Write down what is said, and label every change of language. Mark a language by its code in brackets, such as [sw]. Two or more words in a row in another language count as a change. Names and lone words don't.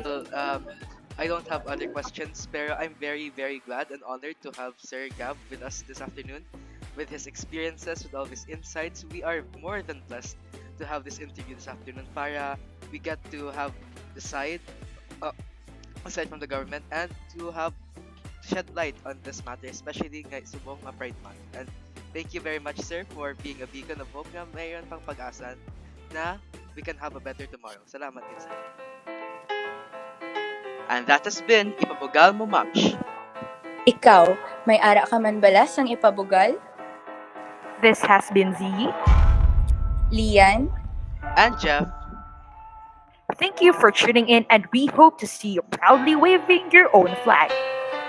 [en] Well, I don't have other questions, pero I'm very, very glad and honored to have Sir Gab with us this afternoon. With his experiences, with all his insights, we are more than blessed to have this interview this afternoon para we get to have the side uh, aside from the government and to have shed light on this matter, [hil] especially ngay subong nga Pride Month. [en] And thank you very much, sir, for being a beacon of hope [tl] nga mayroon pang pag-asa na [en] we can have a better tomorrow. [tl] Salamat din, sir. [en] And that has been Ipabugal mo, Mamsh. [hil] Ikaw, may ara ka man balas ang ipabugal? [en] This has been Ziyi. Leanne? And Jeff. Thank you for tuning in, and we hope to see you proudly waving your own flag.